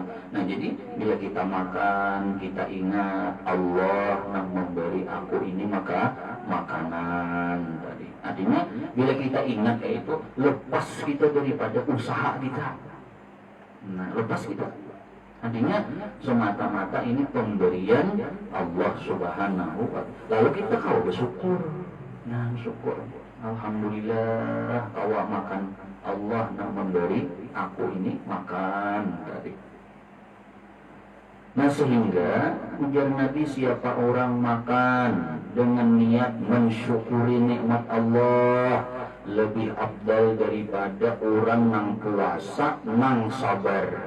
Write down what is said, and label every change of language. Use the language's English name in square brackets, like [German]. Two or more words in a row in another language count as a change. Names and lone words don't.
[Indonesian] Nah, jadi bila kita makan, kita ingat Allah yang memberi aku ini maka makanan tadi. Artinya bila kita ingat kayak itu, lepas kita daripada usaha kita. Nah, lepas kita. Artinya semata-mata ini pemberian Allah [Arabic] Subhanahu wa Ta'ala. [Indonesian] Lalu kita kau bersyukur. Nah, syukur. Alhamdulillah kau makan, Allah yang memberi aku ini makan tadi. Nah, sehingga ujar Nabi, siapa orang makan dengan niat mensyukuri nikmat Allah, lebih afdal daripada orang yang puasa nang sabar.